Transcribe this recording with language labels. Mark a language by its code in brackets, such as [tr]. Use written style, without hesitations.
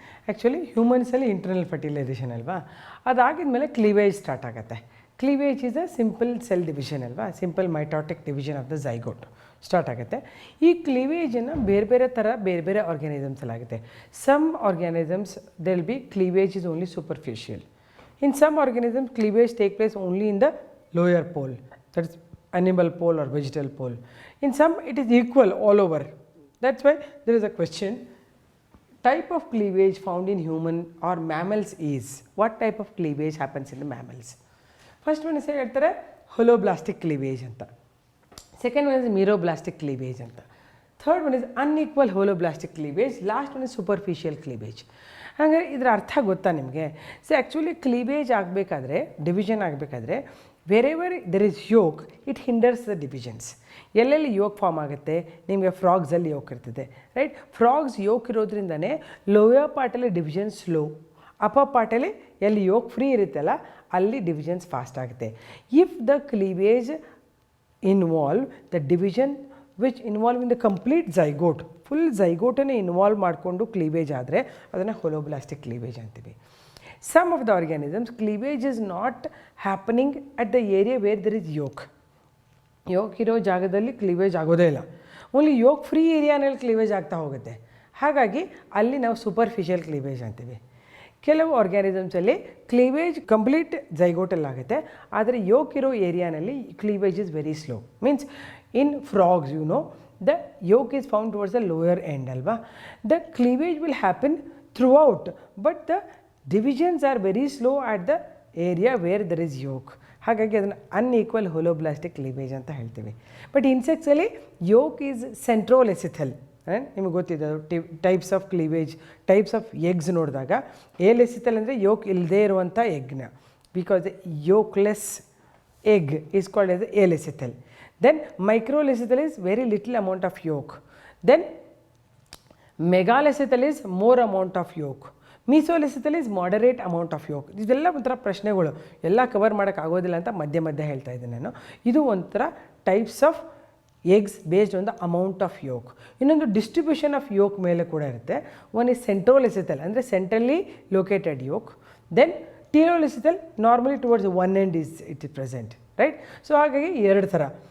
[kn] Actually ಹ್ಯೂಮನ್ಸಲ್ಲಿ internal fertilisation ಅಲ್ವಾ, ಅದಾಗಿದ ಮೇಲೆ cleavage start ಆಗುತ್ತೆ. [en] cleavage is a simple cell division [kn] ಅಲ್ವಾ, [en] simple mitotic division of the zygote [kn] start ಆಗುತ್ತೆ. ಈ ಕ್ಲೀವೇಜನ್ನು ಬೇರೆ ಬೇರೆ ಥರ ಬೇರೆ ಬೇರೆ ಆರ್ಗ್ಯಾನಿಸಮ್ಸಲ್ಲಾಗುತ್ತೆ. [en] Some organisms they will be cleavage is only superficial. In some organisms, cleavage take place only in the lower pole, that is animal pole or vegetal pole. In some, it is equal all over. That's why there is a question, type of cleavage found in human or mammals is, what type of cleavage happens in the mammals? First one is holoblastic cleavage [kn] anta. [en] Second one is meroblastic cleavage anta. Third one is unequal holoblastic cleavage. Last one is superficial cleavage. [kn] ಹಾಗಾದ್ರೆ ಇದರ ಅರ್ಥ ಗೊತ್ತಾ ನಿಮಗೆ? [en] so actually [kn] cleavage ಆಗಬೇಕಾದ್ರೆ, division ಆಗಬೇಕಾದ್ರೆ, [en] Wherever there is yolk it hinders the divisions. [kn] ಎಲ್ಲೆಲ್ಲಿ yoke form ಆಗುತ್ತೆ, ನಿಮಗೆ ಫ್ರಾಗ್ಸಲ್ಲಿ ಯೋಕ್ ಇರ್ತದೆ, right? Frogs yoke ಇರೋದ್ರಿಂದನೇ lower ಪಾರ್ಟಲ್ಲಿ division slow, upper ಪಾರ್ಟಲ್ಲಿ ಎಲ್ಲಿ ಯೋಕ್ ಫ್ರೀ ಇರುತ್ತಲ್ಲ ಅಲ್ಲಿ ಡಿವಿಷನ್ಸ್ ಫಾಸ್ಟ್ ಆಗುತ್ತೆ. [en] if the cleavage involve the division which involve in the complete zygote, [kn] full ಝೈಗೋಟನ್ನೇ involve ಮಾಡಿಕೊಂಡು cleavage ಆದರೆ ಅದನ್ನು ಹೊಲೋಬ್ಲಾಸ್ಟಿಕ್ ಕ್ಲೀವೇಜ್ ಅಂತೀವಿ. [en] Some of the organisms cleavage is not happening at the area where there is yolk. [kn] Yoke ಇರೋ ಜಾಗದಲ್ಲಿ cleavage ಆಗೋದೇ ಇಲ್ಲ, only yoke free ಏರಿಯಾನಲ್ಲಿ cleavage ಆಗ್ತಾ ಹೋಗುತ್ತೆ. ಹಾಗಾಗಿ ಅಲ್ಲಿ ನಾವು ಸೂಪರ್ಫಿಷಿಯಲ್ ಕ್ಲೀವೇಜ್ ಅಂತೀವಿ. ಕೆಲವು ಆರ್ಗ್ಯಾನಿಸಮ್ಸಲ್ಲಿ ಕ್ಲೀವೇಜ್ ಕಂಪ್ಲೀಟ್ ಝೈಗೋಟಲ್ಲಾಗುತ್ತೆ, ಆದರೆ ಯೋಕ್ ಇರೋ ಏರಿಯಾನಲ್ಲಿ cleavage [en] Is very slow. [kn] Means [en] in frogs, you know, the yolk is found towards the lower end [kn] alva. [en] The cleavage will happen throughout, but the divisions are very slow at the area where there is yolk. [kn] ಹಾಗಾಗಿ ಅದನ್ನು unequal ಹೊಲೋಬ್ಲಾಸ್ಟಿಕ್ cleavage ಅಂತ ಹೇಳ್ತೀವಿ. But ಇನ್ಸೆಕ್ಟ್ಸಲ್ಲಿ [en] Yolk is centrolecithal. [kn] ನಿಮಗೆ ಗೊತ್ತಿದೆ types of cleavage, types of eggs ನೋಡಿದಾಗ ಎಲೆಸಿಥಲ್ ಅಂದರೆ yoke ಇಲ್ಲದೇ ಇರುವಂಥ ಎಗ್ನ, [en] Because yolkless egg is called as alecithal. Then microlecithal is very little amount of yolk. Then megalecithal is more amount of yolk. Mesolecithal is moderate amount of yolk. [kn] ಇದೆಲ್ಲ ಒಂಥರ ಪ್ರಶ್ನೆಗಳು, ಎಲ್ಲ cover ಮಾಡೋಕ್ಕಾಗೋದಿಲ್ಲ ಅಂತ ಮಧ್ಯೆ ಮಧ್ಯೆ ಹೇಳ್ತಾ ಇದ್ದೀನಿ ನಾನು. ಇದು ಒಂಥರ [en] Types of eggs based on the amount of yolk. [kn] ಇನ್ನೊಂದು [en] distribution of yolk [kn] ಮೇಲೆ ಕೂಡ ಇರುತ್ತೆ. [en] One is centrolecithal ಅಂದರೆ centrally located yolk. Then telolecithal normally towards one end it is present, right? [kn] So ಹಾಗಾಗಿ ಎರಡು ಥರ.